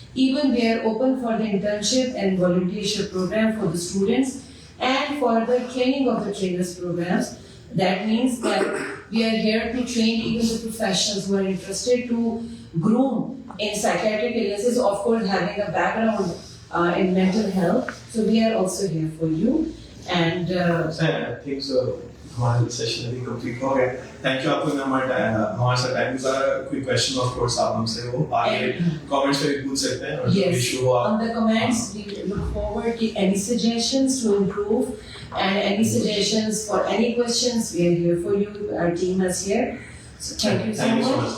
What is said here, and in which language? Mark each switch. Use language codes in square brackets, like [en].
[en] Even we are open for the internship and volunteership program for the students and for the training of the trainers programs. That means that we are here to train even the professionals who are interested to groom in psychiatric illnesses, of course having a background in mental health. So we are also here for you. And I think so. [hi] हमारा session अभी complete हो गया. [en] thank you [hi] आपको हमारे साथ time गुजारा. कोई question of course आप हमसे वो आगे कमेंट्स में भी पूछ सकते हैं. और [en] yes, on the comments we look forward to any suggestions to improve and any suggestions for any questions. We are here for you. Our team is here. So thank you so much.